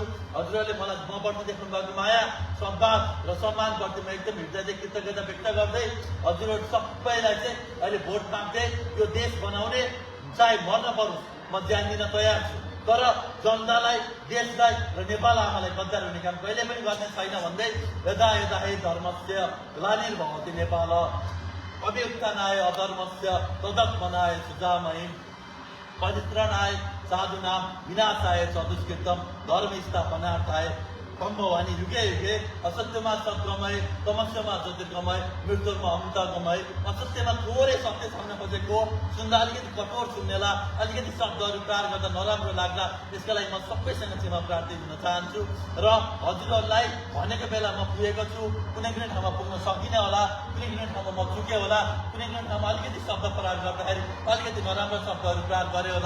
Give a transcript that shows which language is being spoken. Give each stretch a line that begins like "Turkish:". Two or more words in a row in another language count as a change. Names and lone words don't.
Nepali: हजुरहरूले मलाई मप्रति देख्नु भएको माया, सम्मान र सम्मानप्रति म एकदम हृदयदेखि कृतज्ञता व्यक्त गर्दै हजुरहरू सबैलाई चाहिँ अहिले भोट माग्दै यो देश बनाउने चाहे मर्न परोस् म ज्यान दिन तयार छु। तर जनतालाई, देशलाई र नेपाल आमालाई गद्दार हुने काम कहिले पनि गर्ने छैन भन्दै
Sanskrit: यदा यदा हे धर्मस्य ग्लानिर्भवति नेपाल अभ्युत्थानाय अधर्मस्य तदत्मनाय सुजामहिं परित्राणाय साधूनां विनाशाय च दुष्कृतम् धर्म स्थापनार्थाय सम्भवानी युगे युगे असत्यमा सद्गमय तमस्यामा ज्योतिर्गमय मृत्युमा अमृतगमय।
Nepali: असत्यमा थोरै सत्य सुन्न खोजेको सुन्दा अलिकति कठोर सुन्नेला, अलिकति शब्दहरू प्रहार गर्दा नराम्रो लाग्ला। त्यसका लागि म सबैसँग क्षमा प्रार्थी हुन चाहन्छु र हजुरहरूलाई भनेको बेला म पुगेको छु। कुनै ठाउँमा पुग्न सकिनँ होला, कुनै ठाउँमा म चुकेँ होला, कुनै ठाउँमा अलिकति शब्द प्रहार गर्दाखेरि अलिकति नराम्रो शब्दहरू प्रहार गरेँ होला।